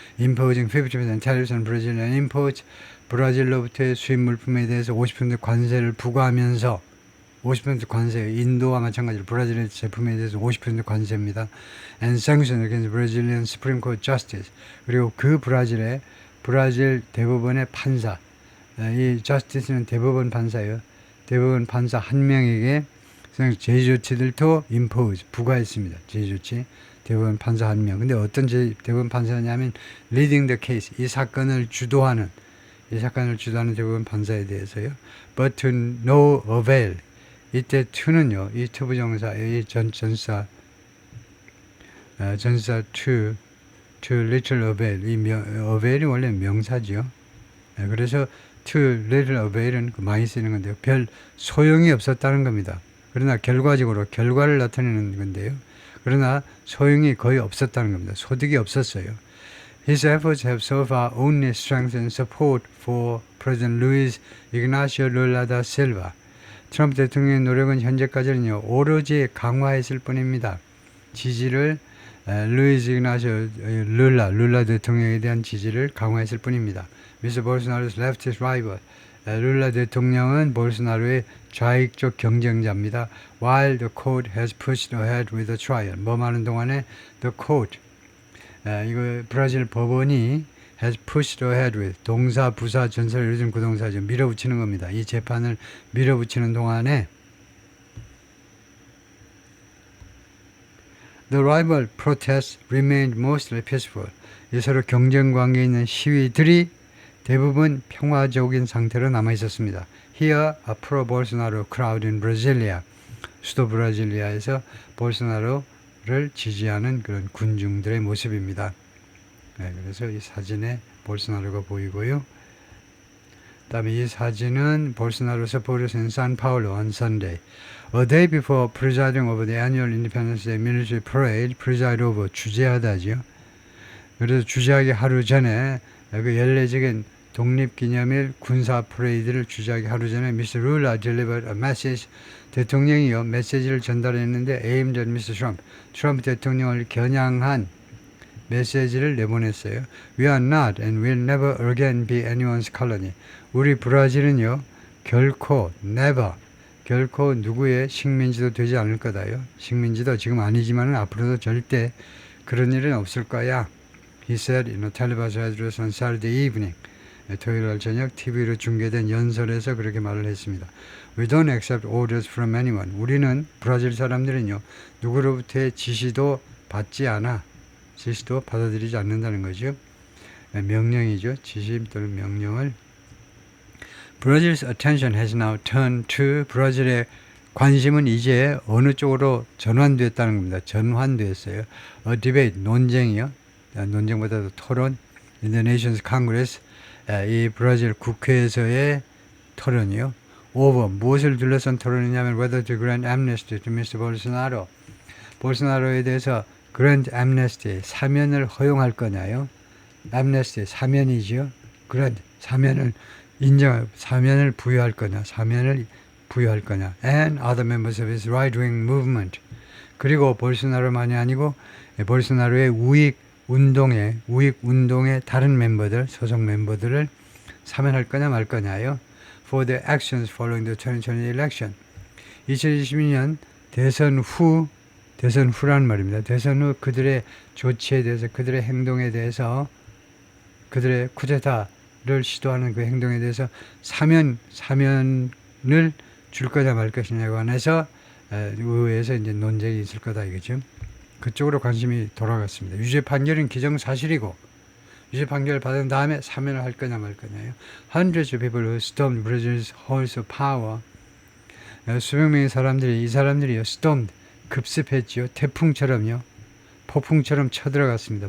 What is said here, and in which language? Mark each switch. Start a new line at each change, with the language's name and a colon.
English: Imposing 50% tariffs on Brazilian imports.
Korean: 브라질로부터의 수입 물품에 대해서 50% 관세를 부과하면서 50% 관세, 인도와 마찬가지로 브라질의 제품에 대해서 50% 관세입니다.
English: And sanctions against Brazilian Supreme Court Justice.
Korean: 그리고 그 브라질 대법원의 판사, 이 justice는 대법원 판사예요. 대법원 판사 한 명에게 제조치들도 impose, 부과했습니다. 제조치. 대법원 판사 한 명. 근데 어떤 대법원 판사냐면
English: leading the case,
Korean: 이 사건을 주도하는 대법원 판사에 대해서요.
English: But to no avail.
Korean: 이때 to는요, 이 투부정사, 이 전사
English: to little avail.
Korean: 이 avail이 원래 명사지요. 그래서
English: to little avail은
Korean: 많이 쓰는 건데요. 별 소용이 없었다는 겁니다. 그러나 결과적으로 결과를 나타내는 건데요. 그러나 소용이 거의 없었다는 겁니다. 소득이 없었어요.
English: His efforts have so far only strengthened support for President Luiz Ignacio Lula da Silva.
Korean: 트럼프 대통령의 노력은 현재까지는요, 오로지 강화했을 뿐입니다. 지지를 루이즈 이그나시오 룰라 대통령에 대한 지지를 강화했을 뿐입니다.
English: Mr. Bolsonaro's leftist rival.
Korean: 룰라 대통령은 볼소나로의 좌익적 경쟁자입니다.
English: While the court has pushed ahead with the trial.
Korean: 뭐 많은 동안에 the court, 이거 브라질 법원이
English: has pushed ahead with,
Korean: 동사, 부사, 전사를 요즘 그 동사죠. 밀어붙이는 겁니다. 이 재판을 밀어붙이는 동안에
English: The rival protests remained mostly peaceful.
Korean: 이 서로 경쟁 관계에 있는 시위들이 대부분 평화적인 상태로 남아 있었습니다.
English: Here, a pro-Bolsonaro crowd in Brasilia.
Korean: 수도 브라질리아에서 볼소나로를 지지하는 그런 군중들의 모습입니다. 그래서 이 사진에 볼소나로가 보이고요. 다음에 이 사진은 볼소나로
English: supporters in São Paulo on Sunday. A day before presiding over the annual Independence Day military parade, preside over,
Korean: 주재하다죠. 그래서 주재하기 하루 전에 그 연례적인 독립기념일 군사 퍼레이드를 주재하기 하루 전에 Mr.
English: Lula delivered a message.
Korean: 대통령이요 메시지를 전달했는데
English: aimed at Mr. Trump.
Korean: 트럼프 대통령을 겨냥한 메시지를 내보냈어요.
English: We are not and will never again be anyone's colony.
Korean: 우리 브라질은요, 결코 never 결코 누구의 식민지도 되지 않을 거다요. 식민지도 지금 아니지만 앞으로도 절대 그런 일은 없을 거야.
English: He said in a television address on Saturday evening.
Korean: 토요일 저녁 TV로 중계된 연설에서 그렇게 말을 했습니다.
English: We don't accept orders from anyone.
Korean: 우리는 브라질 사람들은요, 누구로부터의 지시도 받지 않아. 지시도 받아들이지 않는다는 거죠. 명령이죠. 지시 또는 명령을.
English: Brazil's attention has now turned to
Korean: 브라질의 관심은 이제 어느 쪽으로 전환됐다는 겁니다. 전환됐어요.
English: A debate,
Korean: 논쟁이요. 논쟁보다도 토론.
English: In the Nations Congress,
Korean: 이 브라질 국회에서의 토론이요.
English: Over,
Korean: 무엇을 둘러싼 토론이냐면
English: whether to grant amnesty to Mr. Bolsonaro.
Korean: 볼소나로에 대해서
English: grant amnesty,
Korean: 사면을 허용할 거냐요. amnesty, 사면이죠. grant, 사면을 사면을 부여할 거냐, 사면을 부여할 거냐.
English: And other members of his right-wing movement.
Korean: 그리고 볼소나로만이 아니고 볼소나로의 우익 운동의 다른 멤버들, 소속 멤버들을 사면할 거냐 말 거냐요.
English: For the actions following the 2020 election.
Korean: 2022년 대선 후란 말입니다. 대선 후 그들의 조치에 대해서, 그들의 행동에 대해서, 그들의 쿠데타를 시도하는 그 행동에 대해서 사면을 줄 거냐 말 것이냐에 관해서 의회에서 이제 논쟁이 있을 거다 이거죠. 그쪽으로 관심이 돌아갔습니다. 유죄 판결은 기정사실이고 유죄 판결을 받은 다음에 사면을 할 거냐 말 거냐요.
English: Hundreds of people who stormed Brazil's halls of power.
Korean: 수백 명의 사람들이, 이 사람들이요, stormed, 급습했지요. 태풍처럼요. 폭풍처럼 쳐들어갔습니다.